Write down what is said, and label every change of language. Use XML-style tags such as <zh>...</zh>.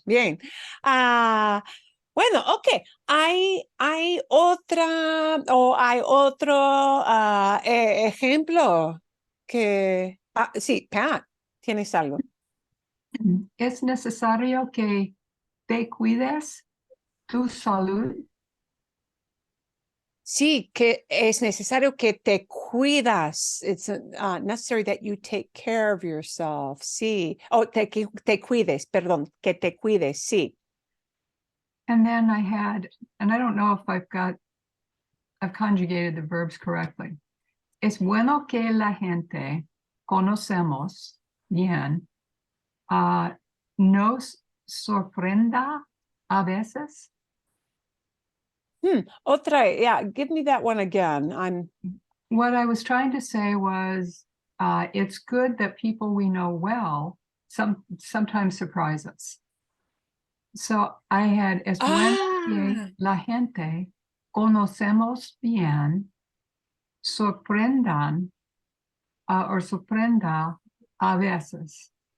<es>Bien. Bueno, ok. Hay otro ejemplo que... sí, Pat, ¿tienes algo? Es necesario que te cuides tu salud. Sí, que es necesario que te cuidas.</es> <en>It's necessary that you take care of yourself.</en> <es>Sí. Oh, te cuides, perdón, que te cuides, sí.</es> <en>And then I had, and I don't know if I've conjugated the verbs correctly.</en> <es>Es bueno que la gente conocemos bien nos sorprenda a veces.</es> <en>Otra, yeah, give me that one again. What I was trying to say was, it's good that people we know well sometimes surprise us. So I had,</en> <es>es bueno que la gente conocemos bien, sorprenda a veces.</es>